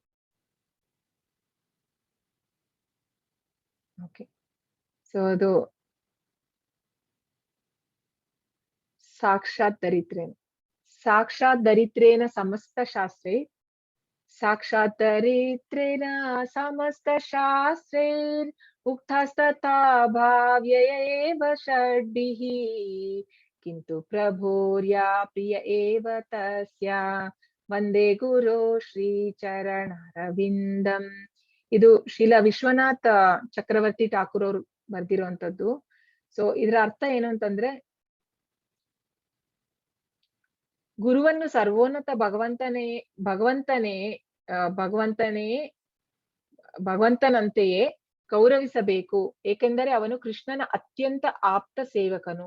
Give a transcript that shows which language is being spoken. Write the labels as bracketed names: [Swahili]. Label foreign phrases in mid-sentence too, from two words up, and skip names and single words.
[English] okay, so [Kannada] ಅದು [Sanskrit] ಸಾಕ್ಷಾತ್ ದರಿದ್ರೇನ ಸಮಸ್ತ ಶಾಸ್ತ್ರೇ, ಸಾಕ್ಷಾತ್ ದರಿದ್ರೇನ ಸಮಸ್ತ ಶಾಸ್ತ್ರೈರ್ ಉಕ್ತಸ್ತಥಾ ಭಾವ್ಯಯೇವ ಷಡ್ಭಿಃ ಕಿಂತು ಪ್ರಭೋರ್ಯಾ ಪ್ರಿಯ ಏವ ತಸ್ಯ ವಂದೇ ಗುರು ಶ್ರೀ ಚರಣಾರವಿಂದಂ. [Kannada] ಇದು ಶ್ರೀಲ ವಿಶ್ವನಾಥ ಚಕ್ರವರ್ತಿ ಠಾಕೂರ್ ಅವರು ಬರ್ದಿರುವಂತದ್ದು. ಸೊ ಇದರ ಅರ್ಥ ಏನು ಅಂತಂದ್ರೆ, ಗುರುವನ್ನು ಸರ್ವೋನ್ನತ ಭಗವಂತನಂತೆಯೇ ಗೌರವಿಸಬೇಕು, ಏಕೆಂದರೆ ಅವನು ಕೃಷ್ಣನ ಅತ್ಯಂತ ಆಪ್ತ ಸೇವಕನು.